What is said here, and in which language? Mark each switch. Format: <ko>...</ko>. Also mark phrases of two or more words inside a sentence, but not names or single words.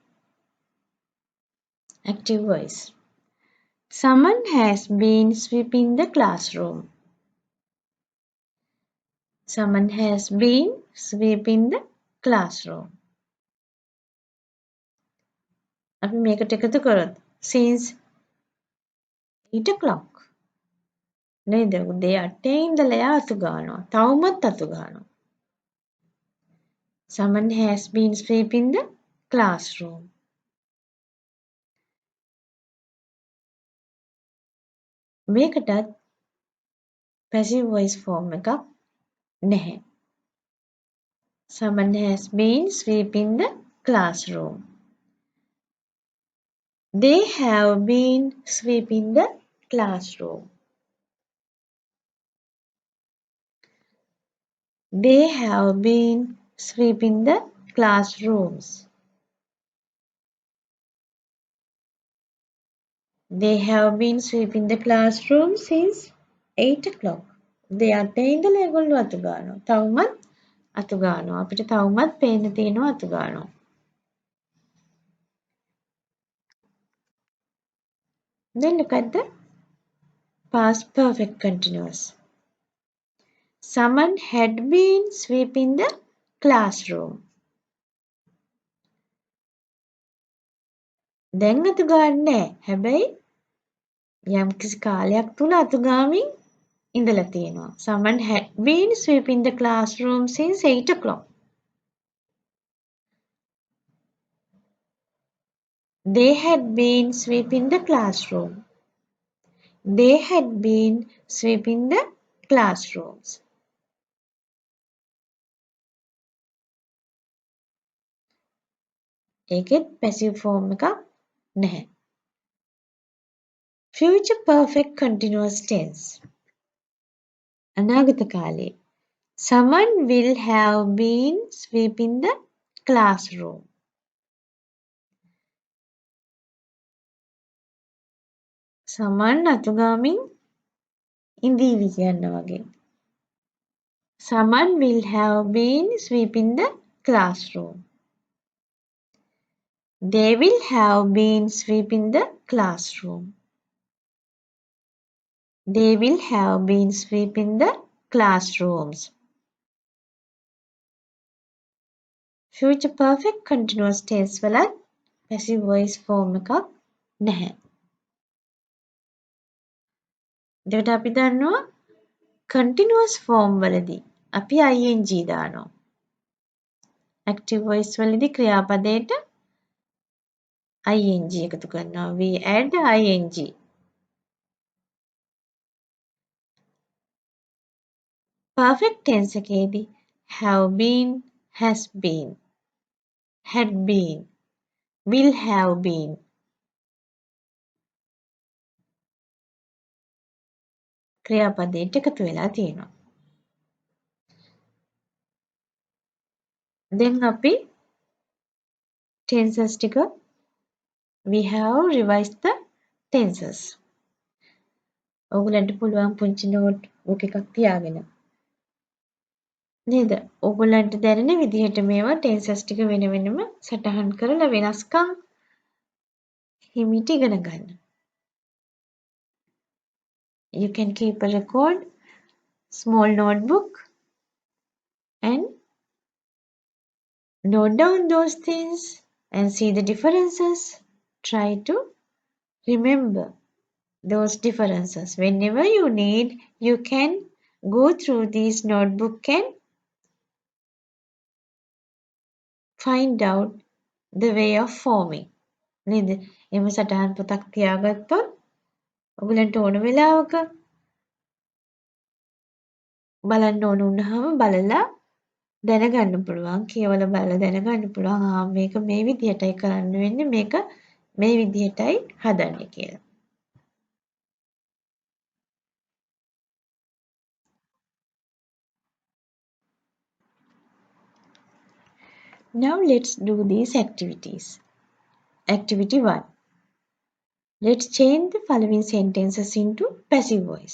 <en>Active voice. Someone has been sweeping the classroom. Someone has been sweeping the classroom.</en> <si>අපි මේකට එකතු කරොත්</si> <en>since 8 o'clock</en> <si>නේද? උදේ 8 ඉඳලා එයා අතු ගන්නවා. තවමත් අතු ගන්නවා.</si> <en>Someone has been sweeping the classroom.</en> <si>මේකටත්</si> <en>passive voice form</en> <si>එකක් නැහැ.</si> <en>Someone has been sweeping the classroom. They have been sweeping the classroom. They have been sweeping the classrooms. They have been sweeping the classroom since 8 o'clock. They are</en> <si>ඉඳලා ඒගොල්ලෝ අතු ගන්නවා. තවමත් අතු ගන්නවා. අපිට තවමත් පේන්න තියෙනවා අතු ගන්නවා.</si> <en>Then look at the past perfect continuous. Someone had been sweeping the classroom.</en> <si>දැන් අතු ගන්නෑ. හැබැයි යම්කිසි කාලයක් තුල අතු ගාමින් ඉඳලා තියෙනවා.</si> <en>Someone had been sweeping the classroom since 8 o'clock. They had been sweeping the classroom. They had been sweeping the classrooms.</en> <si>ඒකෙත්</si> <en>passive form</en> <si>එකක් නැහැ.</si> <en>Future perfect continuous tense.</en> <si>අනාගත කාලේ.</si> <en>Someone will have been sweeping the classroom.</en> <si>Someone අතු ගාමින් ඉඳීවි කියන්න වගේ.</si> <en>Someone will have been sweeping the classroom. They will have been sweeping the classroom. They will have been sweeping the classrooms. Future perfect continuous tense</en> <si>වලත්</si> <en>passive voice form</en> <si>එකක් නැහැ. එතකොට අපි දන්නවා</si> <en>continuous form</en> <si>වලදී අපි ing දානවා.</si> <en>Active voice</en> <si>වලදී ක්‍රියාපදයට ing එකතු කරනවා.</si> <en>We add ing. Perfect tense එකේදී have been, has been, had been, will have been.</en> <si>ක්‍රියාපදයට එකතු වෙලා තියෙනවා. දැන් අපි tenses ටික</si> <en>we have revised the tenses.</en> <si>ඔයගලන්ට පුළුවන් පුංචි නෝට් බුක් එකක් තියාගෙන නේද? ඔයගලන්ට දැනෙන විදිහට මේවා tenses ටික වෙන වෙනම සටහන් කරලා වෙනස්කම් හිමිට ඉගෙන ගන්න.</si> <en>You can keep a record, small notebook, and note down those things and see the differences. Try to remember those differences. Whenever you need, you can go through this notebook and find out the way of forming.</en> <si>නේද? එම සටහන් පොතක් තියාගත්තොත් ඔයගලන්ට ඕන වෙලාවක බලන්න ඕන වුණාම බලලා දැනගන්න පුළුවන්, කියවලා බලලා දැනගන්න පුළුවන් මේක මේ විදිහටයි කරන්න වෙන්නේ, මේක මේ විදිහටයි හදන්නේ කියලා.</si> <en>Now let's do these activities. Activity 1. Let's change the following sentences into passive voice.</en>